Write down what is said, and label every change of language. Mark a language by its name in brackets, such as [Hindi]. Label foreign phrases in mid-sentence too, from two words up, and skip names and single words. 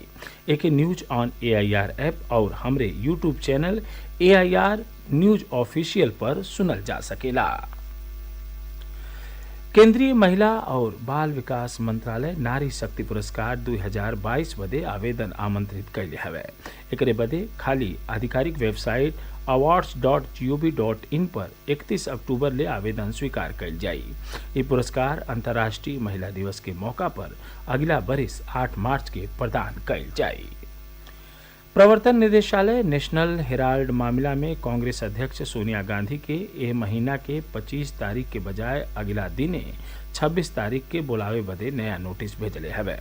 [Bhojpuri] एक न्यूज ऑन AIR ऐप और हमरे यूट्यूब चैनल AIR न्यूज ऑफिशियल पर सुनल जा सकेला। केंद्रीय महिला और बाल विकास मंत्रालय नारी शक्ति पुरस्कार 2022 बदे आवेदन आमंत्रित कैले हवे। एकरे बदे खाली आधिकारिक वेबसाइट awards.gov.in पर 31 अक्टूबर ले आवेदन स्वीकार कैल जाई। ये पुरस्कार अंतर्राष्ट्रीय महिला दिवस के मौका पर अगला बरिस 8 मार्च के प्रदान कैल जाई। प्रवर्तन निदेशालय नेशनल हेराल्ड मामला में कांग्रेस अध्यक्ष सोनिया गांधी के एह महीना के 25 तारीख के बजाय अगिला दिने 26 तारीख के बुलावे बदे नया नोटिस भेजले हवे।